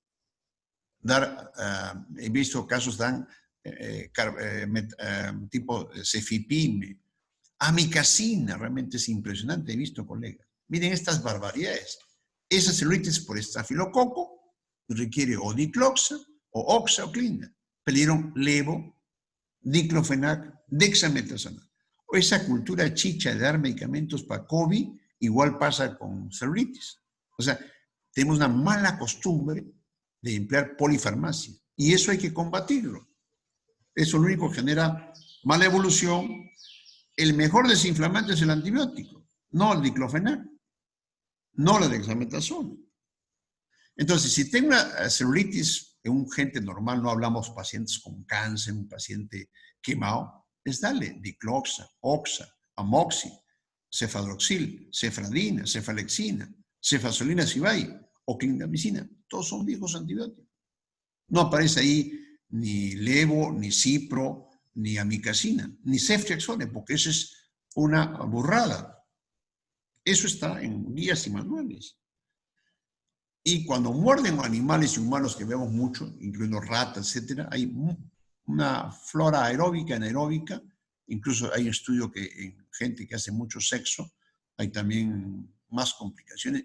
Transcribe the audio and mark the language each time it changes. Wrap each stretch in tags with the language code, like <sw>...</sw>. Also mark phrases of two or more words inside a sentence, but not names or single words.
<es>He visto casos dan tipo cefipime, amicacina, realmente es impresionante, he visto colegas. Miren estas barbaridades. Esa celulitis por estafilococo requiere o dicloxa, o oxaclina. Pidieron levo, diclofenac, dexametasona. O esa cultura chicha de dar medicamentos para COVID, igual pasa con celulitis. O sea, tenemos una mala costumbre de emplear polifarmacia. Y eso hay que combatirlo. Eso lo único que genera mala evolución. El mejor desinflamante es el antibiótico, no el diclofenac, no la dexametasona. Entonces, si tengo una celulitis en un gente normal, no hablamos pacientes con cáncer, un paciente quemado, es darle dicloxa, oxa, amoxi, cefadroxil, cefradina, cefalexina, cefazolina cibai o clindamicina. Todos son viejos antibióticos. No aparece ahí ni levo, ni cipro, ni amicacina, ni ceftriaxone, porque eso es una burrada. Eso está en guías y manuales. Y cuando muerden animales y humanos que vemos mucho, incluyendo ratas, etc., hay una flora aeróbica, anaeróbica. Incluso hay estudios que en gente que hace mucho sexo hay también más complicaciones.</es>